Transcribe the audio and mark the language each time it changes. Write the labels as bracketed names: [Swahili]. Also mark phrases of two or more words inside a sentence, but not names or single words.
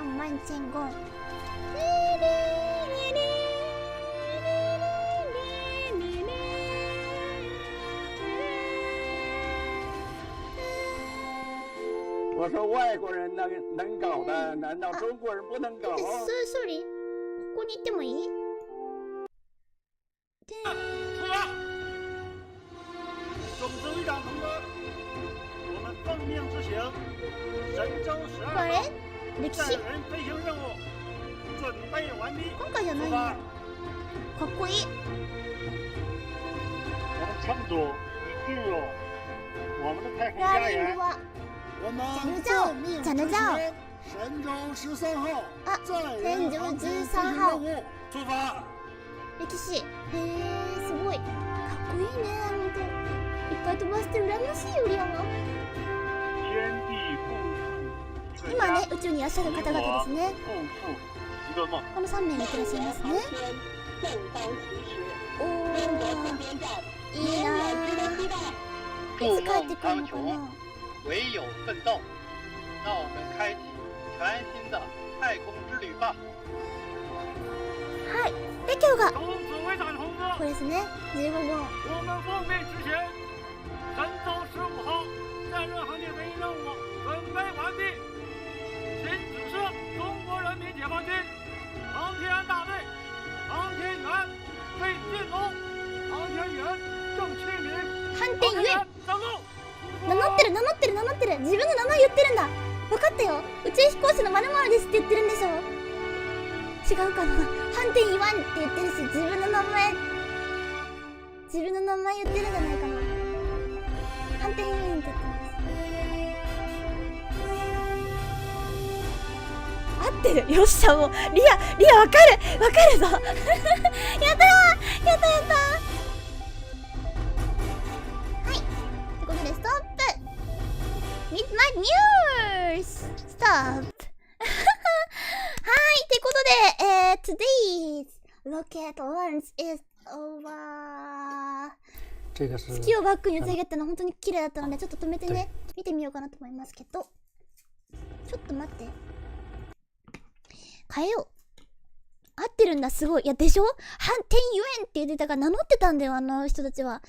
[Chinese] 我说外国人能搞的，难道中国人不能搞？Sorry， [Japanese] ここに行ってもいい？ [Chinese] 出发！总指挥长同志，我们奉命执行神舟12号载人飞行任务，准备完毕。出发！ [Japanese] かっこいい。 [Chinese] 我们乘组已进入我们的太空家园。我们奉命执行神舟13号载人航天飞行任务，出发！ [Japanese] 歴史すごいかっこいいね。本当いっぱい飛ばして羨ましいよリアは。今ね宇宙にいらっしゃる方々ですね。この3名がいってらっしゃいますね。おーいいなー。いつ帰ってくるのかな。 [Chinese] 唯有奋斗，让我们开启全新的太空之旅吧。 [Japanese] はい。で今日がこれですね。15 号。 [Chinese] 我们奉命执行神舟15号载人航天飞行任务，准备完毕。请指示中国人民解放军航天大队航天员费劲龙、航天员郑启明、航天員上路。 [Japanese] 名乗ってる自分の名前言ってるんだ。分かったよ。宇宙飛行士の〇〇ですって言ってるんでしょ。違うかな。反転言わんって言ってるし、自分の名前言ってるんじゃないかな。反転言わんって言ってます。合ってる。よっしゃ、もうリア分かるぞやったはいということでストップ [English] Midnight News! Stop! [Japanese] はい、ということで、 [English] today's rocket launch is over! [Japanese] 月をバックに打ち上げたの本当に綺麗だったので、ちょっと止めてね、見てみようかなと思いますけど。ちょっと待って。変えよう。合ってるんだ、すごい。いや、でしょ？反転ゆえんって言ってたから名乗ってたんだよ、あの人たちは。